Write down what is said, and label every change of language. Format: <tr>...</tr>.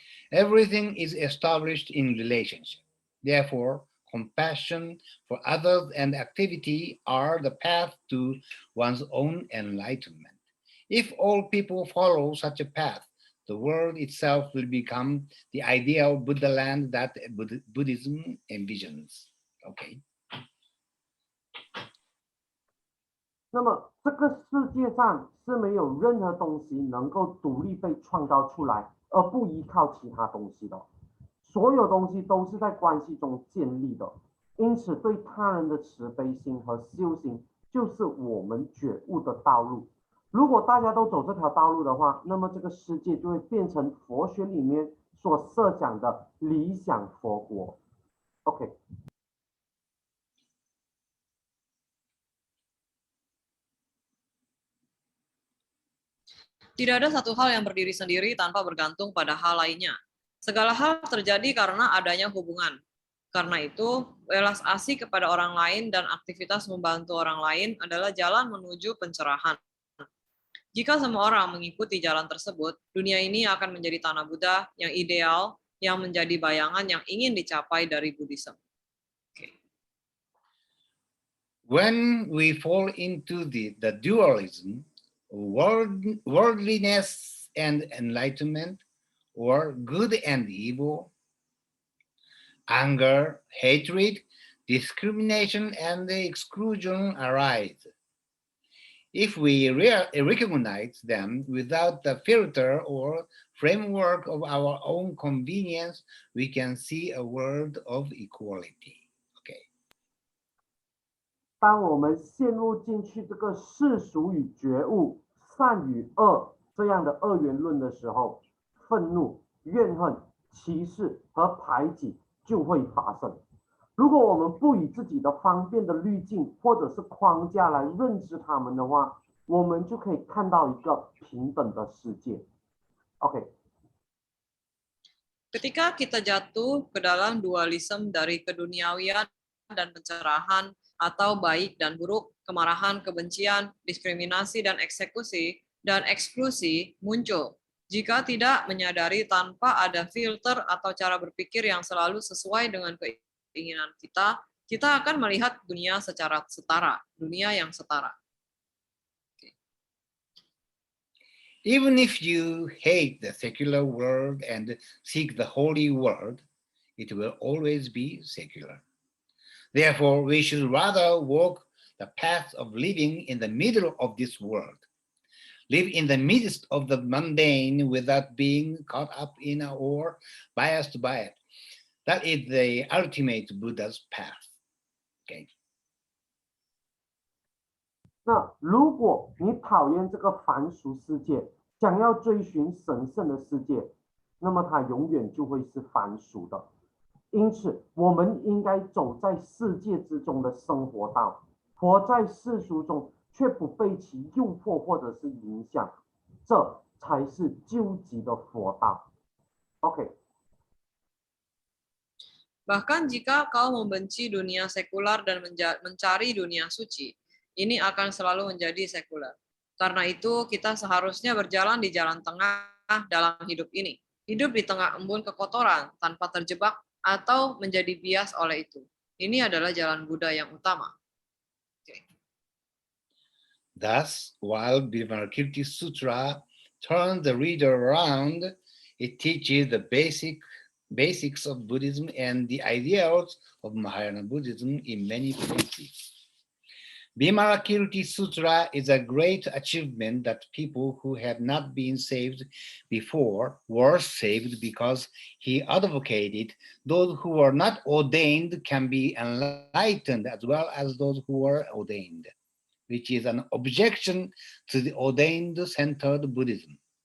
<en>Everything is established in relationship. Therefore, compassion for others and activity are the path to one's own enlightenment. If all people follow such a path, the world itself will become the ideal Buddha land that Buddhism envisions. Okay.</en> <zh>那么这个世界上是没有任何东西能够独立被创造出来，而不依靠其他东西的。所有东西都是在关系中建立的，因此对他人的慈悲心和修行就是我们觉悟的道路。如果大家都走这条道路的话，那么这个世界就会变成佛学里面所设想的理想佛国。</zh> <en>OK。</en> <id>Tidak ada satu hal yang berdiri sendiri tanpa bergantung pada hal lainnya. Segala hal terjadi karena adanya hubungan. Karena itu, welas asih kepada orang lain dan aktivitas membantu orang lain adalah jalan menuju pencerahan. Jika semua orang mengikuti jalan tersebut, dunia ini akan menjadi tanah Buddha yang ideal, yang menjadi bayangan yang ingin dicapai dari Buddhism. Okay.</id> <en>When we fall into the dualism, worldliness and enlightenment, or good and evil, anger, hatred, discrimination, and exclusion arise. If we recognize them without the filter or framework of our own convenience, we can see a world of equality.</en> <zh>当我们陷入进去这个世俗与觉悟、善与恶这样的二元论的时候，愤怒、怨恨、歧视和排挤就会发生。如果我们不以自己的方便的滤镜或者是框架来认知他们的话，我们就可以看到一个平等的世界。</zh> <en>OK，</en> <id>Ketika kita jatuh ke dalam dualisme dari keduniawian dan pencerahan atau baik dan buruk, kemarahan, kebencian, diskriminasi dan eksekusi dan eksklusi muncul. Jika tidak menyadari tanpa ada filter atau cara berpikir yang selalu sesuai dengan keinginan kita, kita akan melihat dunia secara setara, dunia yang setara.</id> <en>Even if you hate the secular world and seek the holy world, it will always be secular. Therefore, we should rather walk the path of living in the middle of this world. Live in the midst of the mundane without being caught up in or biased by it. That is the ultimate Buddha's path. Okay.</en> <zh>那如果你讨厌这个凡俗世界，想要追寻神圣的世界，那么它永远就会是凡俗的。因此，我们应该走在世界之中的生活道，活在世俗中，却不被其诱惑或者是影响，这才是究极的佛道。</zh> <en>OK。</en> <id>Bahkan jika kau membenci dunia sekular dan mencari dunia suci, ini akan selalu menjadi sekuler. Karena itu, kita seharusnya berjalan di jalan tengah dalam hidup ini. Hidup di tengah embun kekotoran, tanpa terjebak atau menjadi bias oleh itu. Ini adalah jalan Buddha yang utama.</id> <en>Okay. Thus, while Vimalakirti Sutra turns the reader around, it teaches the basics of Buddhism and the ideals of Mahayana Buddhism in many places. Vimalakirti Sutra is a great achievement that people who had not been saved before were saved because he advocated those who were not ordained can be enlightened as well as those who were ordained, which is an objection to the ordained-centered Buddhism.</en>